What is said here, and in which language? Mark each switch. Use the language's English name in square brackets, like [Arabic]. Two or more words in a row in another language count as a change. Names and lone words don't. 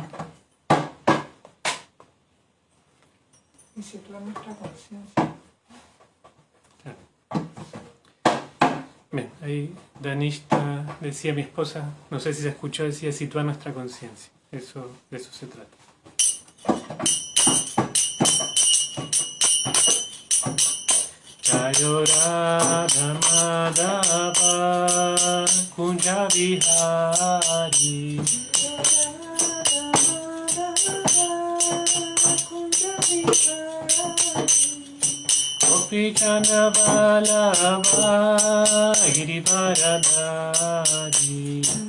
[Spanish] Y situar nuestra conciencia. Bien, ahí Danishta decía, mi esposa, no sé si se escuchó, decía situar nuestra conciencia. De eso se trata. [Sanskrit] जयो राधा माधव कुञ्ज विहारी गोपी चन्द्र वल्लभ गिरिवरदारी